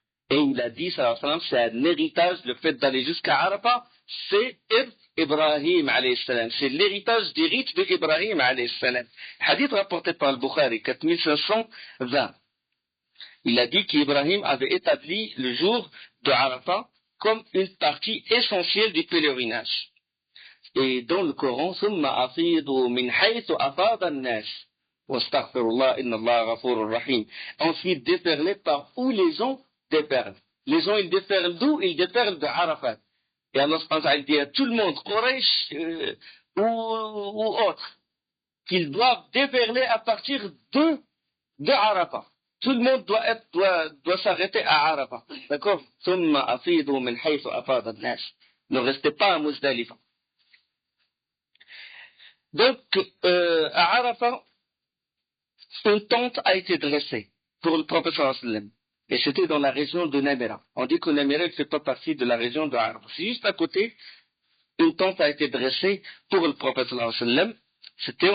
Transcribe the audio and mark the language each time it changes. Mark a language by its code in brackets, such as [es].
[fr] Et il a dit, sallallahu alayhi wa sallam, c'est un héritage, le fait d'aller jusqu'à Arafat, c'est Ibrahim alayhi salam. C'est l'héritage des rites d'Ibrahim alayhi salam. Hadith rapporté par le Bukhari, 4520. Il a dit qu'Ibrahim avait établi le jour de Arafat comme une partie essentielle du pèlerinage. Et dans le Coran, [ar] ثم أفيضوا من حيث أفاض الناس واستغفر الله إن الله غفور رحيم. [fr] Ensuite déferlé par où les gens déferlent. Les gens ils déferlent d'où? Ils déferlent de Arafat. Et Allah subhanahu wa ta'ala dit à tout le monde, Quraysh ou autre, qu'ils doivent déferler à partir de Arafat. Tout le monde doit s'arrêter à Arafat. D'accord? [ar] ثم أفيضوا من حيث أفاض الناس. [fr] Ne restez pas à Muzdalifa. Donc, à Arafat, une tente a été dressée pour le prophète sallallahu alayhi wa sallam. Et c'était dans la région de Namira. On dit que Namira ne fait pas partie de la région de Arafat. C'est juste à côté, une tente a été dressée pour le prophète sallallahu alayhi wa sallam.